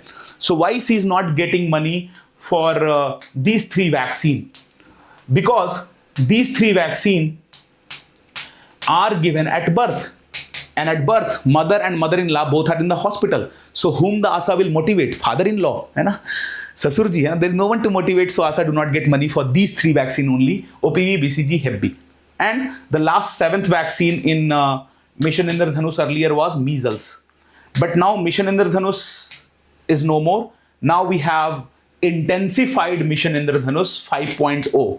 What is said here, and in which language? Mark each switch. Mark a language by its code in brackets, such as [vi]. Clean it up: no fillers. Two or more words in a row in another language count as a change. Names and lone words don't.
[en] So why she is not getting money for these 3 vaccine? Because these 3 vaccine are given at birth, and at birth mother and mother-in-law both are in the hospital. So whom the ASA will motivate? Father-in-law, [hi] है ना? ससुरजी, है ना? [en] There is no one to motivate, so ASA do not get money for these 3 vaccine only: OPV, BCG, Hep B. And the last 7th vaccine in Mission Indradhanush earlier was measles. But now Mission Indradhanush is no more. Now we have Intensified Mission Indradhanush 5.0.